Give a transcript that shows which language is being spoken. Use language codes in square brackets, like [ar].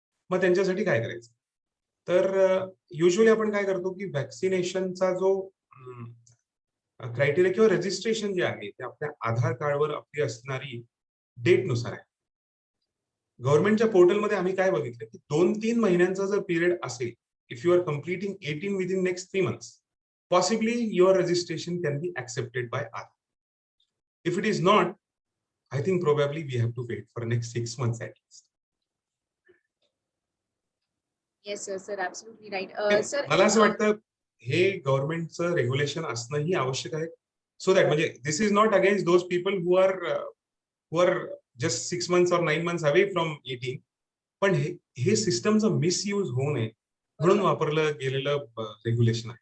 [mr] मग त्यांच्यासाठी काय करायचं? तर युजली आपण काय करतो की व्हॅक्सिनेशनचा जो क्रायटेरिया किंवा रजिस्ट्रेशन जे आहे ते आपल्या आधार कार्डवर आपली असणारी डेट नुसार आहे. गव्हर्नमेंटच्या पोर्टलमध्ये आम्ही काय बघितलं की 2-3 महिन्यांचा जर पिरियड असेल, [en] If you are completing 18 within next 3 months, possibly your registration can be accepted by us. If it is not, I think probably we have to wait for next 6 months at least. Yes sir, sir absolutely right. Sir [mr] मला असं वाटतं हे गव्हर्नमेंटचं regulation असणंही आवश्यक आहे. [en] So that म्हणजे this is not against those people who are just 6 months or 9 months away from 18. [mr] पण हे सिस्टमचं misuse होऊ नये म्हणून वापरलं गेलेलं रेग्युलेशन आहे.